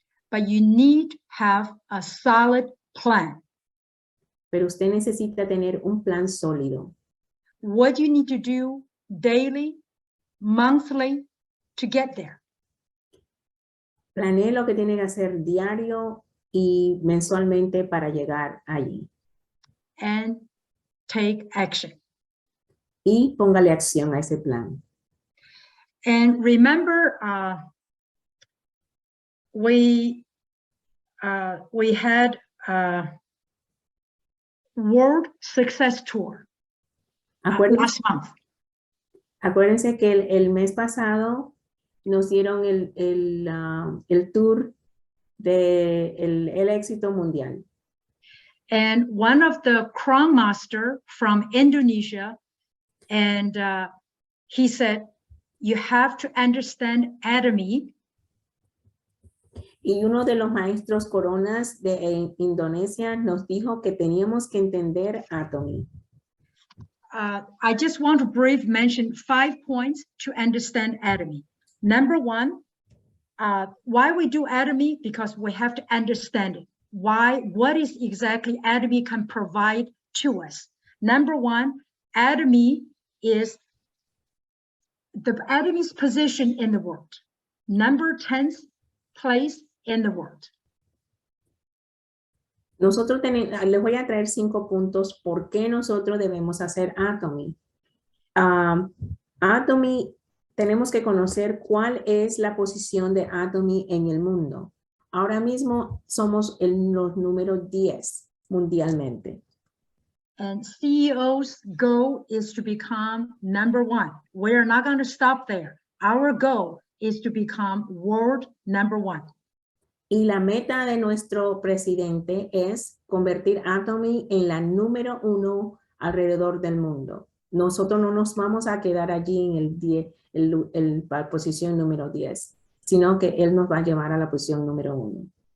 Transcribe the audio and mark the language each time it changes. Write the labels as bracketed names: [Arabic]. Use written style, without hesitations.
[English] But you need to have a solid plan. [Spanish] Pero usted necesita tener un plan sólido. [English] What you need to do daily, monthly to get there. [Spanish] Planee lo que tiene que hacer diario y mensualmente para llegar allí. [English] And take action. [Spanish] Y póngale acción a ese plan. [English] And remember, we had a World Success Tour last month. [Spanish] Acuérdense que el mes pasado nos dieron el tour del éxito mundial. [English] And one of the Crown Master from Indonesia, and he said, you have to understand Atomy. [Spanish] Y uno de los maestros coronas de Indonesia nos dijo que teníamos que entender Atomy. [English] I just want to briefly mention 5 points to understand Atomy. Number 1, why we do Atomy? Because we have to understand it. Why? What is exactly Atomy can provide to us? Number 1, Atomy is the Atomy's position in the world. Number 10th place in the world. [Spanish] Nosotros les voy a traer 5 puntos por qué nosotros debemos hacer Atomy. Atomy, tenemos que conocer cuál es la posición de Atomy en el mundo. Ahora mismo somos los números 10 mundialmente. [English] And CEO's goal is to become number 1. We're not going to stop there. Our goal is to become world number 1. [Spanish] Y la meta de nuestro presidente es convertir Atomy en la número 1 alrededor del mundo. Nosotros no nos vamos a quedar allí en la posición número 10. sino que Él nos va a llevar a la posición número 1.